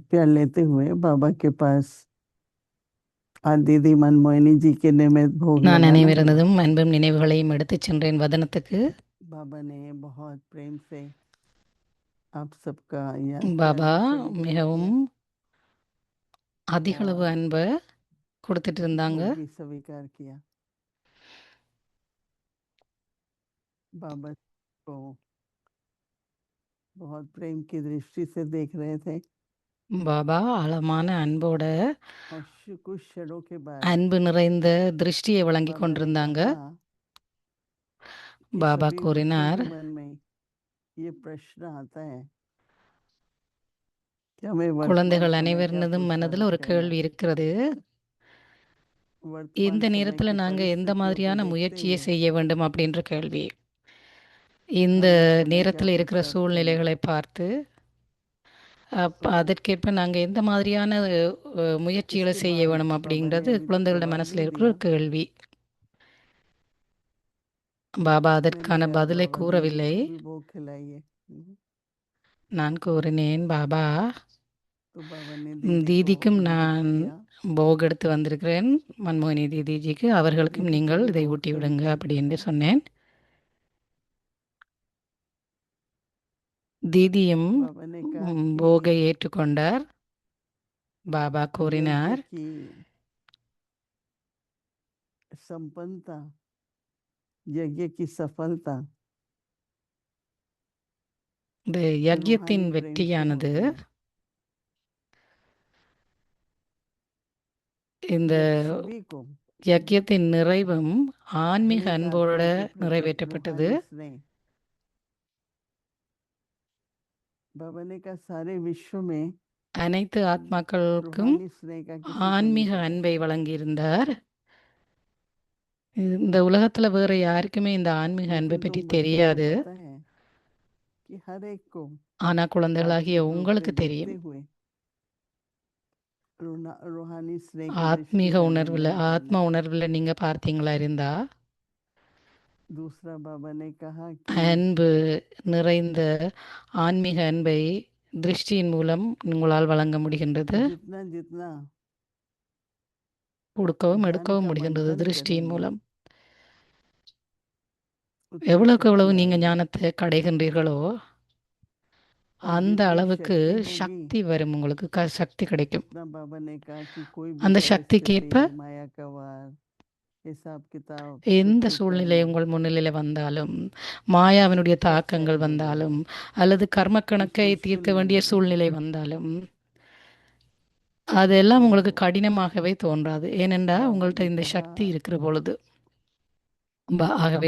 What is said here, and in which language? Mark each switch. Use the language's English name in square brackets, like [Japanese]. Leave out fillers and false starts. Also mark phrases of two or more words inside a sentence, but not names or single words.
[Hindi] प्यार लेते हुए बाबा के पास दीदी मनमोहिनी जी के निमित्त भोग [Tamil] நான் [Hindi] लगाना हुआ। [Tamil] நினைவிருந்ததும் அன்பும் நினைவுகளையும் எடுத்துச் சென்றேன் வதனத்துக்கு. [Hindi] बाबा ने बहुत प्रेम से आप सबका याद प्यार [Tamil] பாபா [Hindi] स्वीकार [Tamil] மிகவும் [Hindi] किया [Tamil] அதிகளவு அன்பை கொடுத்துட்டு இருந்தாங்க. [Hindi] भोग भी स्वीकार किया। बाबा को बहुत प्रेम की दृष्टि से देख रहे थे [Tamil] பாபா ஆழமான அன்போட [Hindi] और कुछ क्षणों के बाद [Tamil] அன்பு நிறைந்த திருஷ்டியை வழங்கி [Hindi] बाबा ने [Tamil] கொண்டிருந்தாங்க. [Hindi] कहा कि [Tamil] பாபா [Hindi] सभी बच्चों [Tamil] கூறினார், [Hindi] के मन में ये प्रश्न आता है कि हमें वर्तमान [Tamil] குழந்தைகள் [Hindi] समय क्या [Tamil] அனைவரினதும் மனதில் [Hindi] पुरुषार्थ [Tamil] ஒரு [Hindi] करना [Tamil] கேள்வி [Hindi] है। [Tamil] இருக்கிறது. [Hindi] वर्तमान [Tamil] இந்த [Hindi] समय [Tamil] நேரத்தில் [Hindi] की [Tamil] நாங்கள் எந்த [Hindi] परिस्थितियों को [Tamil] மாதிரியான [Hindi] देखते [Tamil] முயற்சியை [Hindi] हुए [Tamil] செய்ய வேண்டும் அப்படின்ற கேள்வி. இந்த [Hindi] हमें समय क्या [Tamil] நேரத்தில் இருக்கிற [Hindi] पुरुषार्थ करना [Tamil] சூழ்நிலைகளை [Hindi] है। [Tamil] பார்த்து [Hindi] तो [Tamil] அதற்கேற்ப நாங்கள் எந்த மாதிரியான முயற்சிகளை [Hindi] इसके [Tamil] செய்ய [Hindi] बाद [Tamil] வேணும் [Hindi] बाबा ने [Tamil] அப்படின்றது [Hindi] अभी [Tamil] குழந்தைகளோட [Hindi] जवाब [Tamil] மனசில் [Hindi] नहीं [Tamil] இருக்கிற [Hindi] दिया। [Tamil] ஒரு கேள்வி. பாபா [Hindi] मैंने [Tamil] அதற்கான [Hindi] कहा [Tamil] பதிலை [Hindi] बाबा दीदी [Tamil] கூறவில்லை. [Hindi] को भी भोग खिलाइए। [Tamil] நான் கூறினேன், பாபா [Hindi] तो बाबा ने दीदी को [Tamil] தீதிக்கும் [Hindi] निमित्त [Tamil] நான் [Hindi] किया [Tamil] போக் எடுத்து வந்திருக்கிறேன். மன்மோகினி தீதிஜிக்கு [Hindi] कि [Tamil] அவர்களுக்கும் [Hindi] दीदी को [Tamil] நீங்கள் [Hindi] भी [Tamil] இதை [Hindi] भोग [Tamil] ஊட்டி விடுங்க [Hindi] स्वीकार [Tamil] அப்படி என்று [Hindi] करें। [Tamil] சொன்னேன். தீதியும் [Hindi] बाबा ने कहा [Tamil] போகை [Hindi] कि [Tamil] ஏற்றுக்கொண்டார். பாபா [Hindi] यज्ञ [Tamil] கூறினார், [Hindi] की संपन्नता, यज्ञ की सफलता [Tamil] இந்த யக்ஞத்தின் [Hindi] रूहानी प्रेम से [Tamil] வெற்றியானது [Hindi] होती है। [Tamil] இந்த [Hindi] जब सभी को [Tamil] யக்ஞத்தின் நிறைவும் ஆன்மீக [Hindi] हर एक [Tamil] அன்போட [Hindi] आत्मा के प्रति [Tamil] நிறைவேற்றப்பட்டது. [Hindi] रूहानी स्नेह, बाबा ने कहा सारे विश्व में [Tamil] அனைத்து ஆத்மாக்களுக்கும் [Hindi] रूहानी स्नेह का किसी को नहीं [Tamil] ஆன்மீக [Hindi] पता। [Tamil] அன்பை வழங்கியிருந்தார். இந்த உலகத்துல வேற யாருக்குமே இந்த ஆன்மீக அன்பை [Hindi] लेकिन [Tamil] பற்றி [Hindi] तुम बच्चों को [Tamil] தெரியாது. [Hindi] पता है कि हर एक को [Tamil] ஆனா குழந்தைகளாகிய [Hindi] आत्मिक रूप से [Tamil] உங்களுக்கு [Hindi] देखते [Tamil] தெரியும், [Hindi] हुए रूहानी स्नेह की दृष्टि [Tamil] ஆத்மீக [Hindi] से [Tamil] உணர்வுல [Hindi] अनुभव करना [Tamil] ஆத்ம [Hindi] है। [Tamil] உணர்வுல நீங்க பார்த்தீங்களா இருந்தா [Hindi] दूसरा बाबा ने कहा कि [Tamil] அன்பு நிறைந்த ஆன்மீக அன்பை திருஷ்டியின் மூலம் உங்களால் வழங்க முடிகின்றது. [Hindi] जितना जितना [Tamil] கொடுக்கவும் [Hindi] ज्ञान [Tamil] எடுக்கவும் [Hindi] का [Tamil] முடிகின்றது [Hindi] मंथन [Tamil] திருஷ்டியின் [Hindi] करेंगे [Tamil] மூலம். [Hindi] उतनी [Tamil] எவ்வளவுக்கு [Hindi] शक्ति [Tamil] எவ்வளவு நீங்க [Hindi] आएगी [Tamil] ஞானத்தை கடைகின்றீர்களோ [Hindi] और [Tamil] அந்த [Hindi] जितनी [Tamil] அளவுக்கு [Hindi] शक्ति होगी [Tamil] சக்தி வரும், உங்களுக்கு சக்தி கிடைக்கும். [Hindi] उतना बाबा ने कहा कि कोई भी [Tamil] அந்த சக்திக்கேற்ப [Hindi] परिस्थिति, माया का वार, हिसाब किताब [Tamil] எந்த [Hindi] कुछ भी [Tamil] சூழ்நிலை [Hindi] करना [Tamil] உங்கள் मुன்னிலையில வந்தாலும், மாயாவினுடைய [Hindi] सब [Tamil] தாக்கங்கள் [Hindi] सहज हो [Tamil] வந்தாலும், [Hindi] जाएगा। [Tamil] அல்லது கர்ம [Hindi] कुछ [Tamil] கணக்கை [Hindi] मुश्किल [Tamil] தீர்க்க [Hindi] नहीं [Tamil] வேண்டிய [Hindi] लगेगा। [Tamil] சூழ்நிலை வந்தாலும் அதெல்லாம் உங்களுக்கு [Hindi] तो [Tamil] கடினமாகவே தோன்றாது. ஏனென்றா [Hindi] बाबा [Tamil] உங்கள்ட்ட [Hindi] ने [Tamil] இந்த [Hindi] कहा [Tamil] சக்தி இருக்கிற பொழுது. ஆகவே